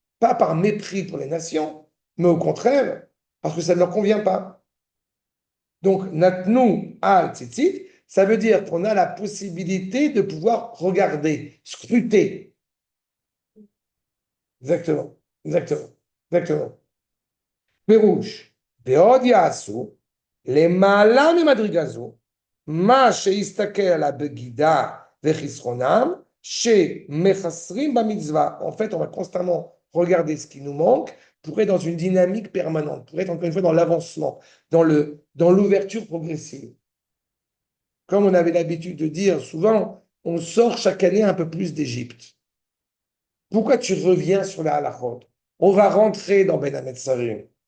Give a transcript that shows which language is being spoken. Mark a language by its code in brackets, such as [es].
[fr] Pas par mépris pour les nations, mais au contraire, parce que ça ne leur convient pas. Donc, [he] natnu al tzitzit, [fr] Ça veut dire qu'on a la possibilité de pouvoir regarder, scruter. Exactement, exactement, exactement. [he] פירוש, ועוד יעשו למעלה ממדרגה זו, מה שיסתכל על הבגידה וחסרונם, שמחסרים במצווה. [fr] En fait, on va constamment regarder ce qui nous manque pour être dans une dynamique permanente, pour être encore une fois dans l'avancement, dans l'ouverture progressive. Comme on avait l'habitude de dire souvent, on sort chaque année un peu plus d'Égypte. Pourquoi tu reviens sur la halachot? On va rentrer dans Ben Hametzarim.